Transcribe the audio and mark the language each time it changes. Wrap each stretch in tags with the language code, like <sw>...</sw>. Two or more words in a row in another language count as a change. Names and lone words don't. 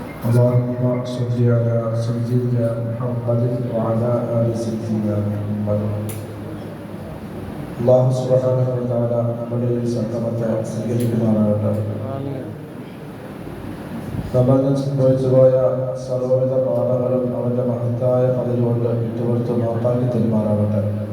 <ar>اللهم صل على سيدنا محمد وعلى آل سيدنا محمد. الله سبحانه وتعالى</ar> <ml>നമ്മുടെ ഈ സംഗമത്തെ സ്വീകരിക്കുമാറാകട്ടെ. നമ്മൾ സംഭവിച്ചുപോയ സർവ്വവിധ പാപങ്ങളും അവന്റെ മഹത്തായ പതിലുകൊണ്ട് വിട്ടുപുറത്ത് മാപ്പാക്കി തരുമാറാകട്ടെ.</ml>